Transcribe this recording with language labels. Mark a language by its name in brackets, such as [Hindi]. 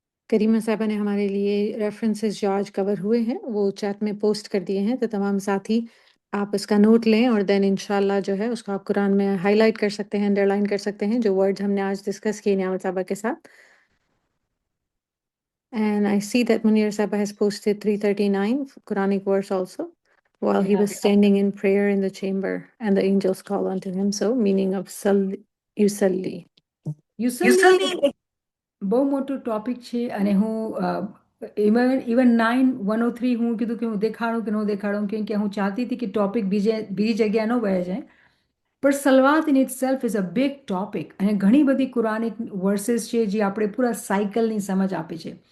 [Hindi] करीमा साहबा ने हमारे लिए रेफरेंसेस जो आज कवर हुए हैं वो चैट में पोस्ट कर दिए हैं, तो तमाम साथी आप इसका नोट लें और देन इंशाल्लाह जो है उसको आप कुरान में हाईलाइट कर सकते हैं, अंडरलाइन कर सकते हैं जो वर्ड्स हमने आज डिस्कस किए नियामत साहबा के साथ. [English] And I see that Munir Saba has posted 339 Quranic verse also while he was standing in prayer in the chamber and the angels call unto him. So meaning of [Gujarati] યુસલ્લી. યુસલ્લી બહુ મોટું topic છે અને હું even 9:103 હું કીધું કે હું દેખાડું કે ન દેખાડું કેમ કે હું ચાહતી હતી કે ટોપિક બીજી જગ્યાએ ન વહી જાય. પણ સલવાત [English] in itself is a big topic [Gujarati] અને ઘણી બધી કુરાનિક વર્सेस છે જે આપણે પૂરા સાયકલની સમજ આપે છે.